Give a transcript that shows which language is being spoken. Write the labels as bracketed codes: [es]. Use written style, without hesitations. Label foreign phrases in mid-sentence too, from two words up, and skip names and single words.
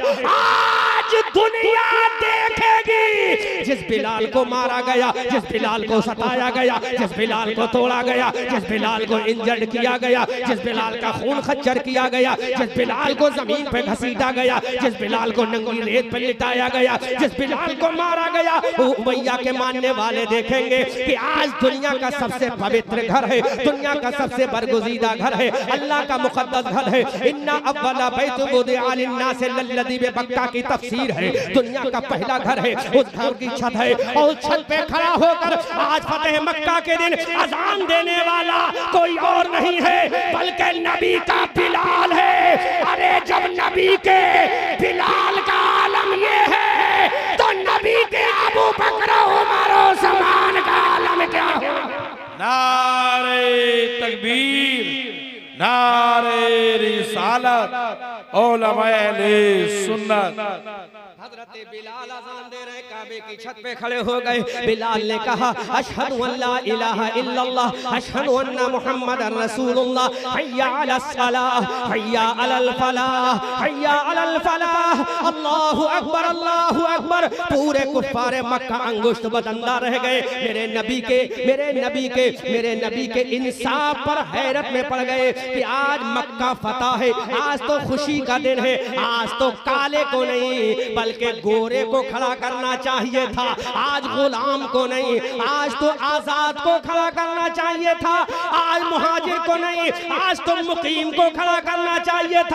[hi] आज दुनिया देखेगी जिस बिलाल को मारा गया, जिस बिलाल को सताया गया, जिस बिलाल को तोड़ा गया, जिस बिलाल को इंजर्ड किया गया, जिस बिलाल का खून खच्चर किया गया, जिस बिलाल को जमीन पे घसीटा गया, जिस बिलाल को नंगी रेत पे लिटाया गया, जिस बिलाल को मारा गया, वो उमैया के मानने वाले देखेंगे कि आज दुनिया का सबसे पवित्र घर है, दुनिया का सबसे बरगुज़ीदा घर है, अल्लाह का मुक़द्दस घर है। [ar] إن أول بيت وضع للناس للذي ببكة [hi] की तफसीर है, दुनिया का पहला घर है, उस घर की छत है, और छत पे खड़ा होकर आज फतेह मक्का के दिन अजान देने वाला कोई और नहीं है बल्कि नबी का बिलाल है। अरे जब नबी के बिलाल का आलम ये है तो नबी के अबू बकर उमर उस्मान का आलम क्या होगा? नारे तकबीर, नारे रिसालत, उलमाए सुन्नत। हजरत बिलाल अज़ान दे रहे, काबे की छत पे खड़े हो गए। बिलाल ने कहा [ar] أشهد أن لا إله إلا الله، أشهد أن محمدا رسول الله، حي على الصلاة، حي على الفلاح، حي على الفلاح. الله أكبر، الله أكبر. [hi] पूरे कुफ्फारे मक्का अंगुष्ठ बदंदा रह गए। मेरे नबी के इंसाफ पर हैरत में पड़ गए कि आज मक्का फतह है, आज तो खुशी का दिन है, आज तो काले को नहीं बल्कि गोरे को खड़ा करना चाहिए था, आज गुलाम को नहीं, आज तो आजाद को खड़ा करना चाहिए था, आज मुहाजिर को नहीं, आज तो मुकीम को खड़ा करना चाहिए था।